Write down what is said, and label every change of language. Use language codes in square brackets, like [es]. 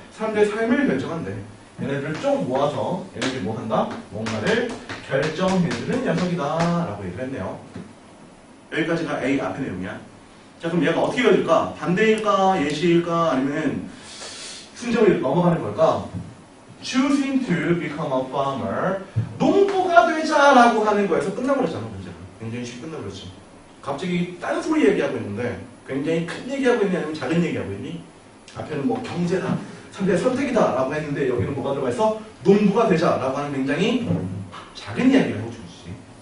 [ko] 사람들의 삶을 결정한대. 얘네들을 쭉 모아서 얘네들이 뭐 한다? 뭔가를 결정해주는 녀석이다 라고 얘기를 했네요. 여기까지가 A 앞의 내용이야. 자, 그럼 얘가 어떻게 이어질까? 반대일까? 예시일까? 아니면 순정으로 넘어가는 걸까? [en] Choosing to become a farmer. [ko] 농부가 되자라고 하는 거에서 끝나버렸잖아, 문제가. 굉장히 쉽게 끝나버렸지. 갑자기 딴소리 얘기하고 있는데 굉장히 큰 얘기하고 있니? 아니면 작은 얘기하고 있니? 앞에는 뭐 경제다, 상대의 선택이다 라고 했는데 여기는 뭐가 들어가 있어? 농부가 되자라고 하는 굉장히 작은 이야기를 해주지.